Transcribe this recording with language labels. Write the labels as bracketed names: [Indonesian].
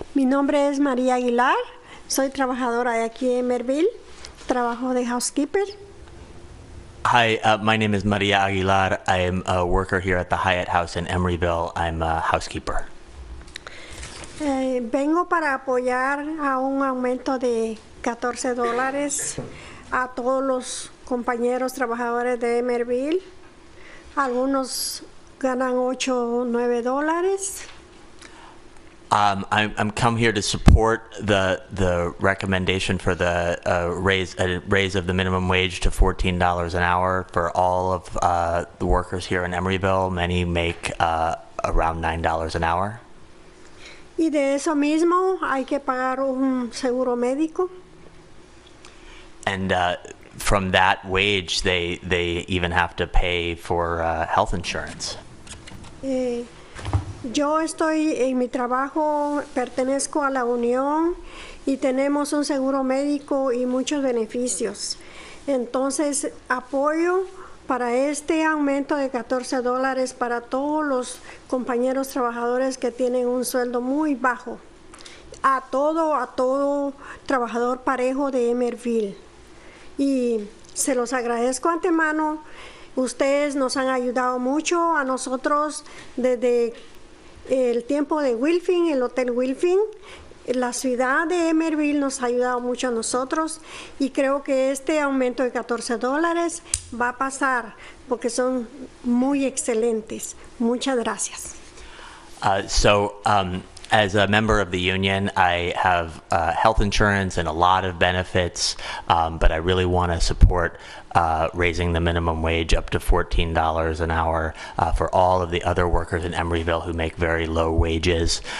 [Spanish] Mi nombre es María Aguilar. Soy trabajadora de aquí en Emeryville. Trabajo de housekeeper. [English] Hi, my name is Maria Aguilar. I am a worker here at the Hyatt House in Emeryville. I'm a housekeeper. [Spanish] Vengo para apoyar a un aumento de $14 a todos los compañeros trabajadores de Emeryville. Algunos ganan $8 o $9. [English] I'm come here to support the recommendation for the raise of the minimum wage to $14 an hour for all of the workers here in Emeryville. Many make around $9 an hour. [Spanish] Y de eso mismo hay que pagar un seguro médico. [English] And from that wage, they even have to pay for health insurance. [Spanish] Yo estoy en mi trabajo, pertenezco a la Unión y tenemos un seguro médico y muchos beneficios. Entonces, apoyo para este aumento de $14 para todos los compañeros trabajadores que tienen un sueldo muy bajo. A todo trabajador parejo de Emeryville. Y se los agradezco antemano. Ustedes nos han ayudado mucho a nosotros desde el tiempo de Wilfing, el Hotel Wilfing. La ciudad de Emeryville nos ha ayudado mucho a nosotros y creo que este aumento de $14 va a pasar porque son muy excelentes. Muchas gracias. [English] As a member of the union, I have health insurance and a lot of benefits, but I really want to support raising the minimum wage up to $14 an hour for all of the other workers in Emeryville who make very low wages.